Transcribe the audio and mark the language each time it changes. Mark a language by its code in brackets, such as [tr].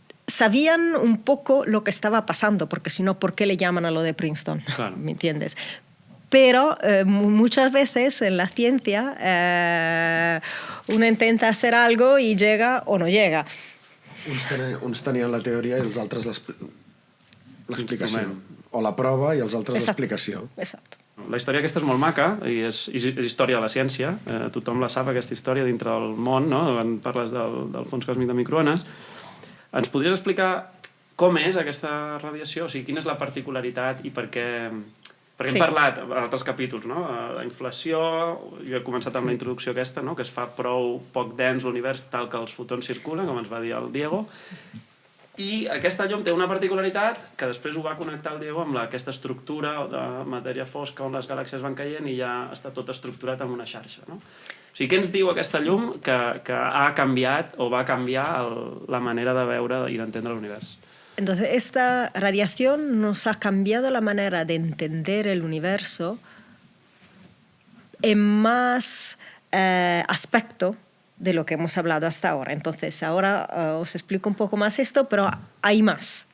[es] Sabían un poco lo que estaba pasando, porque si no, ¿por qué le llaman a lo de Princeton? Claro. ¿Me entiendes? Pero muchas veces en la ciencia uno intenta hacer algo y llega o no llega. [ca] Uns tenien la teoria i els altres l'explicació. O la prova i els altres l'explicació. Exacte. La història aquesta és molt maca i és història de la ciència. Tothom la sap, aquesta història dintre del món, no? Quan parles del fons còsmic de microones. Ens podries explicar com és aquesta radiació? O sigui, quina és la particularitat i per què... Perquè hem parlat en altres capítols, no? La inflació, jo he començat amb la introducció aquesta, no? Que es fa prou poc dens l'univers tal que els fotons circulen, com ens va dir el Diego. I aquesta llum té una particularitat que després ho va connectar el Diego amb aquesta estructura de matèria fosca on les galàxies van caient i ja està tot estructurat en una xarxa, no? O sigui, què ens diu aquesta llum que ha canviat o va canviar la manera de veure i d'entendre l'univers? [es] Entonces, esta radiación nos ha cambiado la manera de entender el universo en más aspecto de lo que hemos hablado hasta ahora. Entonces, ahora os explico un poco más esto, pero hay más.